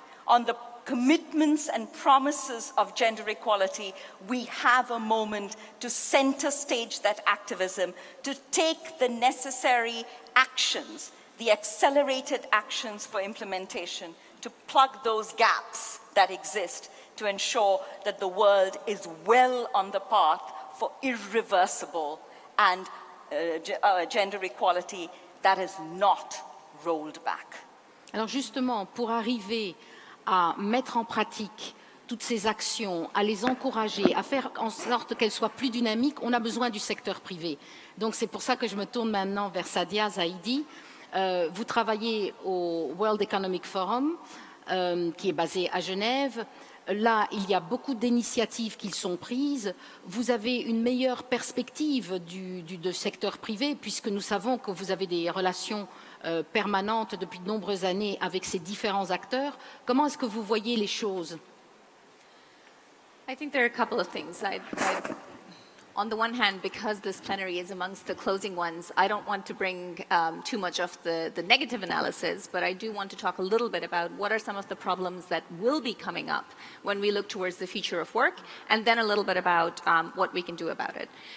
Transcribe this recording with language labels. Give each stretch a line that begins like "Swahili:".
English: on the commitments and promises of gender equality, we have a moment to center stage that activism, to take the necessary actions, the accelerated actions for implementation, to plug those gaps that exist, to ensure that the world is well on the path for irreversible and gender equality that is not rolled back.
French: Alors justement, pour arriver à mettre en pratique toutes ces actions, à les encourager, à faire en sorte qu'elles soient plus dynamiques, on a besoin du secteur privé. Donc c'est pour ça que je me tourne maintenant vers Sadia Zaidi. Vous travaillez au World Economic Forum, qui est basé à Genève. Là, il y a beaucoup d'initiatives qui sont prises. Vous avez une meilleure perspective du secteur privé, puisque nous savons que vous avez des relations permanentes depuis de nombreuses années avec ces différents acteurs. Comment est-ce que vous voyez les choses?
English: I think there are a couple of things. On the one hand, because this plenary is amongst the closing ones, I don't want to bring too much of the negative analysis, but I do want to talk a little bit about what are some of the problems that will be coming up when we look towards the future of work, and then a little bit about what we can do about it.